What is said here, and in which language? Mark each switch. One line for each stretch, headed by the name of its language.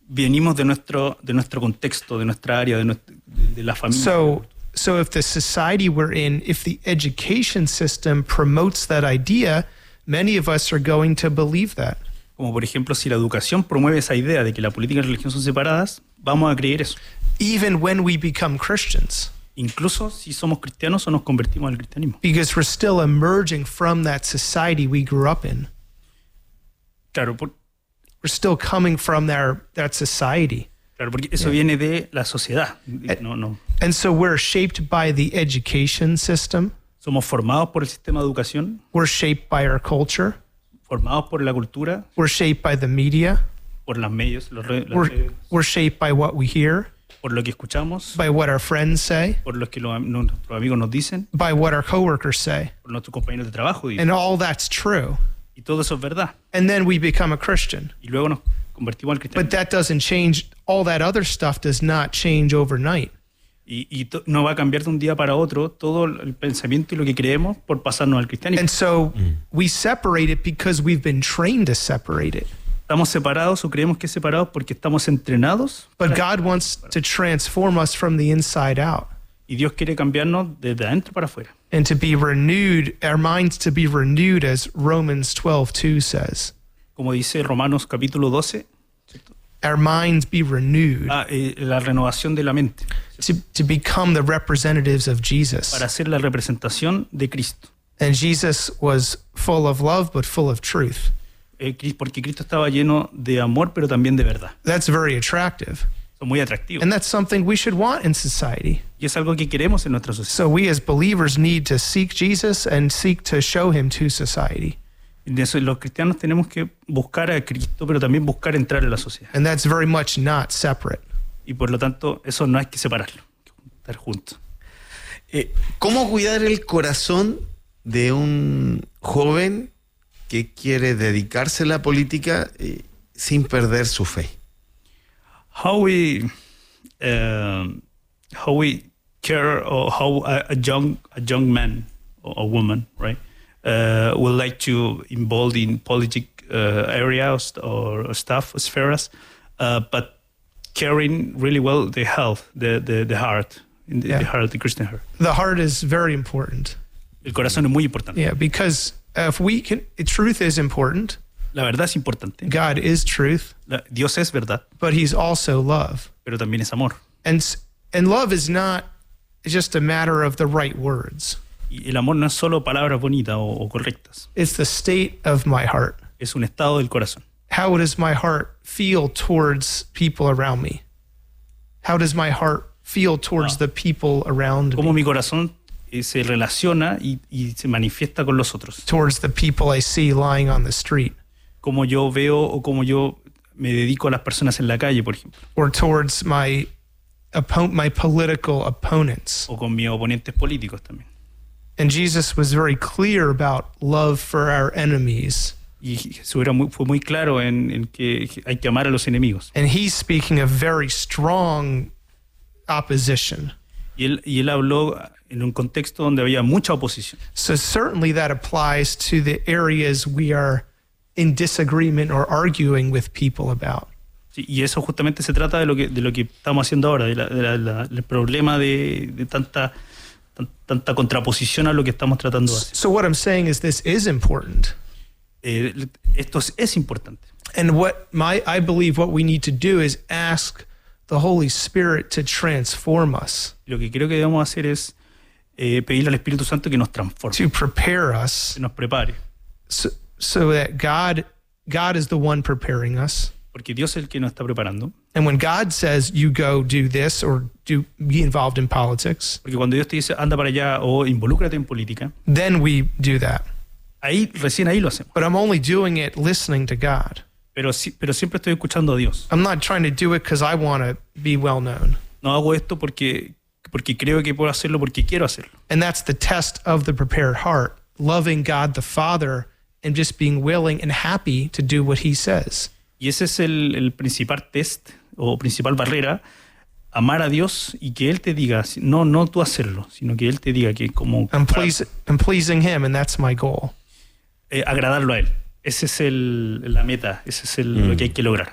Spanish: Venimos de nuestro contexto, de nuestra área, de la familia.
English: So if the society we're in, if the education system promotes that idea, many of us are going to believe that.
Spanish: Como por ejemplo, si la educación promueve esa idea de que la política y la religión son separadas, vamos a creer eso.
English: Even when we become Christians.
Spanish: Incluso si somos cristianos o nos convertimos al cristianismo.
English: Because we're still emerging from that society we grew up in.
Spanish: Claro,
English: we're still coming from that society.
Spanish: Claro, porque eso viene de la sociedad. No.
English: And so we're shaped by the education system.
Spanish: Somos formados por el sistema de educación.
English: We're shaped by our culture.
Spanish: Formados por la cultura.
English: We're shaped by the media.
Spanish: Por los medios.
English: We're shaped by what we hear.
Spanish: Por lo que escuchamos.
English: By what our friends say.
Spanish: Por lo que nuestros amigos nos dicen.
English: By what our coworkers say.
Spanish: Por nuestros compañeros de trabajo dicen.
English: And all that's true.
Spanish: Y todo eso es verdad.
English: And then we become a Christian.
Spanish: Y luego nos convertimos al cristiano.
English: But that doesn't change, all that other stuff does not change overnight.
Spanish: Y no va a cambiar de un día para otro todo el pensamiento y lo que creemos por pasarnos al cristianismo.
English: And so we separate it because we've been trained to separate it.
Spanish: Estamos separados o creemos que separados porque estamos entrenados.
English: But God wants to transform us from the inside out.
Spanish: Y Dios quiere cambiarnos desde adentro para afuera.
English: And to be renewed, our minds to be renewed, as Romans 12:2 says.
Spanish: Como dice Romanos capítulo 12.
English: Our minds be renewed.
Spanish: La renovación de la mente.
English: To become the representatives of Jesus.
Spanish: Para ser la representación de Cristo.
English: And Jesus was full of love, but full of truth.
Spanish: Porque Cristo estaba lleno de amor, pero también de verdad.
English: That's very attractive.
Spanish: Muy atractivo.
English: And that's something we should want in society.
Spanish: Y es algo que queremos en nuestra sociedad.
English: So we as believers need to seek Jesus and seek to show him to society.
Spanish: Los cristianos tenemos que buscar a Cristo, pero también buscar entrar en la sociedad.
English: And that's very much not separate.
Spanish: Y por lo tanto, eso no hay que separarlo, hay que estar juntos. ¿Cómo cuidar el corazón de un joven que quiere dedicarse a la política sin perder su fe?
English: How we care, or how a young man or a woman, right, would like to involve in politic areas or stuff spheres, but caring really well the health, the heart, in the, the heart, the Christian heart. The heart is very important.
Spanish: El corazón es muy importante.
English: Yeah, because if we can, truth is important.
Spanish: La verdad es importante.
English: God is truth.
Spanish: Dios es verdad.
English: But he's also love.
Spanish: Pero también es amor.
English: And love is not just a matter of the right words.
Spanish: Y el amor no es solo palabras bonitas o correctas.
English: It's the state of my heart.
Spanish: Es un estado del corazón.
English: How does my heart feel towards people around me? How does my heart feel towards the people around
Spanish: me? Como mi corazón se relaciona y se manifiesta con los otros.
English: Towards the people I see lying on the street.
Spanish: Como yo veo o como yo me dedico a las personas en la calle, por ejemplo.
English: Or towards my political opponents.
Spanish: O con mis oponentes políticos también.
English: And Jesus was very clear about love for our enemies.
Spanish: Y Jesús fue muy claro en que hay que amar a los enemigos.
English: And he's speaking a very strong opposition.
Spanish: Y él habló en un contexto donde había mucha oposición.
English: So certainly that applies to the areas we are in disagreement or arguing with people about.
Spanish: Sí, y eso justamente se trata de lo que estamos haciendo ahora, del problema de tanta contraposición a lo que estamos tratando hacer.
English: So what I'm saying is this is important.
Spanish: Esto es importante.
English: And I believe what we need to do is ask the Holy Spirit to transform us.
Spanish: Lo que creo que debemos hacer es pedirle al Espíritu Santo que nos transforme.
English: To prepare us.
Spanish: Que nos prepare.
English: So that God is the one preparing us.
Spanish: Porque Dios es el que nos está preparando.
English: And when God says you go do this or do be involved in politics.
Spanish: Porque cuando Dios te dice anda para allá o involúcrate en política.
English: Then we do that.
Spanish: Ahí, recién ahí lo hacemos.
English: But I'm only doing it listening to God.
Spanish: Pero siempre estoy escuchando a Dios.
English: I'm not trying to do it because I want to be well known.
Spanish: No hago esto porque creo que puedo hacerlo porque quiero hacerlo.
English: And that's the test of the prepared heart, loving God the Father and just being willing and happy to do what he says.
Spanish: Y ese es el principal test o principal barrera, amar a Dios y que él te diga, no tú hacerlo, sino que él te diga que como
English: I'm pleasing him and that's my goal.
Spanish: Agradarlo a él. Ese es la meta, ese es lo que hay que lograr.